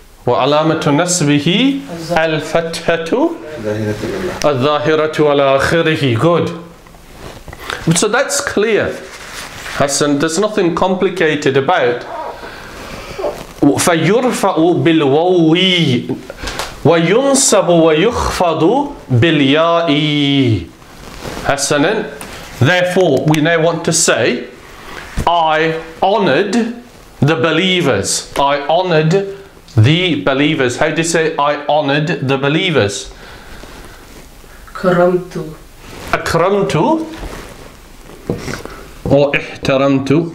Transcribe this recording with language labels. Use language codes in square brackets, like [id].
[ar] وعلامة نصبه الفتحة الظاهرة على آخره. [en] Good. So that's clear, Hassan. There's nothing complicated about [ar] فيرفع بالواو وينصب ويخفض بالياء. حسنا. [en] Therefore, we now want to say, I honored the believers. I honored the believers. How do you say I honored the believers? [ar] كرمت. أكرمت or احترمت.